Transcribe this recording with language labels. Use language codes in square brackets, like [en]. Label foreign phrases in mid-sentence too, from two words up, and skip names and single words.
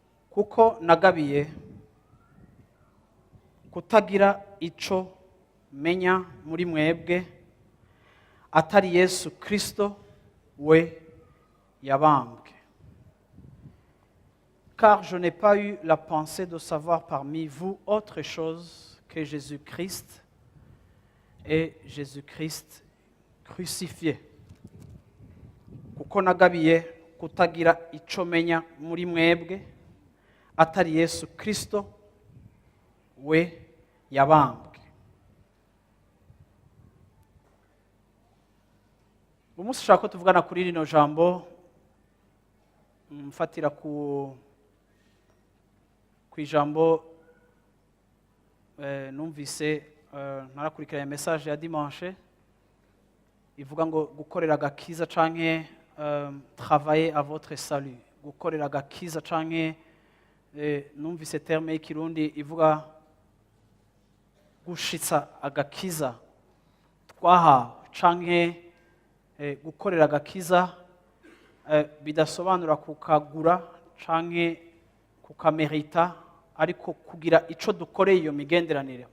[rn] "Kuko nagabiye kutagira ico menya muri mwebwe, atari Yesu Kristo we yabambwe. [fr] Car je n'ai pas eu la pensée de savoir parmi vous autre chose que Jésus-Christ et Jésus-Christ crucifié." [rn] Kuko nagabiye kutagira ico menya muri mwebwe, atari Yesu Kristo we yabambwe. Uyu munsi ushaka ko tuvugana kuri rino jambo, mfatira ku, ku ijambo, eh, numvise, eh, ntarakurikiranye message ya dimanche, ivuga ngo gukorera agakiza canke, [fr] eh, travailler à votre salut. [rn] Gukorera agakiza canke, eh, numvise terme y'ikirundi ivuga gushitsa agakiza twahawe canke, eh, gukorera agakiza, eh, bidasobanura kukagura canke kukamerita, ariko kugira ico dukoreye iyo migenderanire.